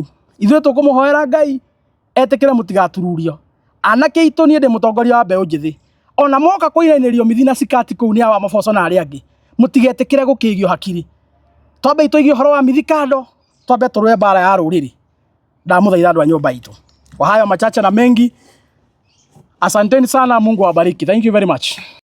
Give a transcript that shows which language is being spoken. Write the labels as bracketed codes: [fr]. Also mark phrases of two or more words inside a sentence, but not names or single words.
[ki] Ithuĩ tũkũmũhoera Ngai etĩkĩre mũtigatururio. Anake aitũ niĩ ndĩ mũtongoria wa mbeũ njĩthĩ, ona moka kũinainĩrio mithi na cikati kũu nĩ awa maboco na arĩa angĩ, mũtigetĩkĩre gũkĩigio hakiri. Twambe tũigie ũhoro wa mithi kando, twambe tũrũe mbara ya rũrĩrĩ. Ndamũthaitha andũ a nyũmba itũ. [sw] Kwa hayo machache na mengi, asanteni sana, Mungu awabariki. [en] Thank you very much.